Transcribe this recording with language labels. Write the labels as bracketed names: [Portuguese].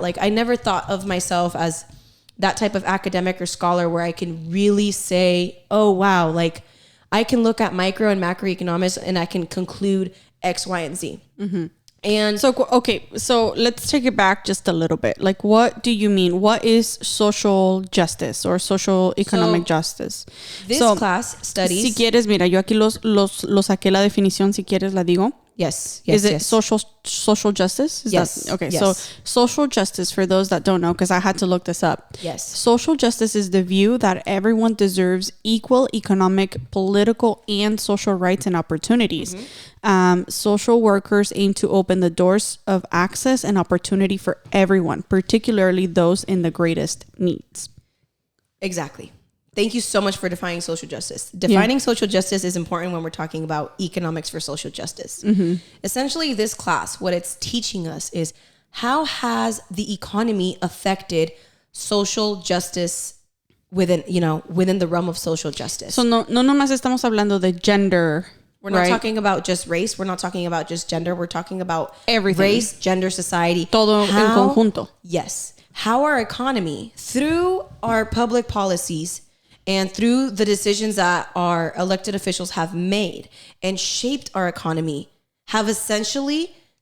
[English] Like I never thought of myself as that type of academic or scholar where I can really say, oh, wow, like I can look at micro and macroeconomics and I can conclude X, Y, and Z. Mm-hmm. And so let's take it back just a little bit. Like, what do you mean? What is social justice or social economic justice? This class studies. [Spanish] Si quieres, mira, yo aquí lo saqué la definición. Si quieres, la digo. [English] Yes. Is it social justice? Yes. Okay. Yes. So social justice, for those that don't know, because I had to look this up. Yes. Social justice is the view that everyone deserves equal economic, political, and social rights and opportunities. Mm-hmm. Social workers aim to open the doors of access and opportunity for everyone, particularly those in the greatest needs. Exactly. Thank you so much for defining social justice. Defining social justice is important when we're talking about economics for social justice. Mm-hmm. Essentially, this class, what it's teaching us is how has the economy affected social justice within the realm of social justice. [Spanish] So no nomás estamos hablando de [English] gender. We're not talking about just race. We're not talking about just gender. We're talking about everything. Race, gender, society. [Spanish] Todo en conjunto. [English] Yes. How our economy, through our public policies, and through the decisions that our elected officials have made and shaped our economy, have essentially